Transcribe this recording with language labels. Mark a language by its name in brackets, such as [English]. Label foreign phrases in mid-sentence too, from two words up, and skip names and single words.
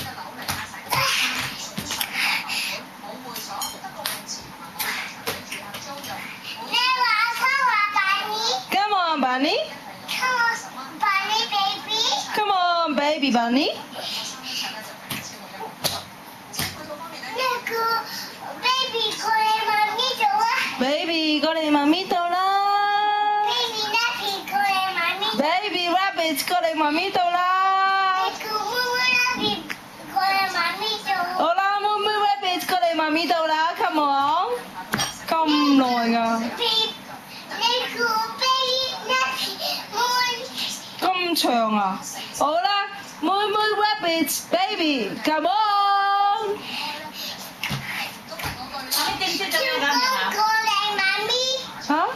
[English] Come on, Bunny. Come on, baby Bunny. [Cantonese] Baby 過嚟媽咪度啦。 [English] Baby rabbit [Cantonese] 過嚟媽咪度啦。好啦，妹妹 rabbit 過嚟媽咪度啦 ， [English] come on。 [Cantonese] 咁耐㗎。咁長啊！好啦，妹妹 [English] rabbit baby，come on。 [Cantonese] 嚇？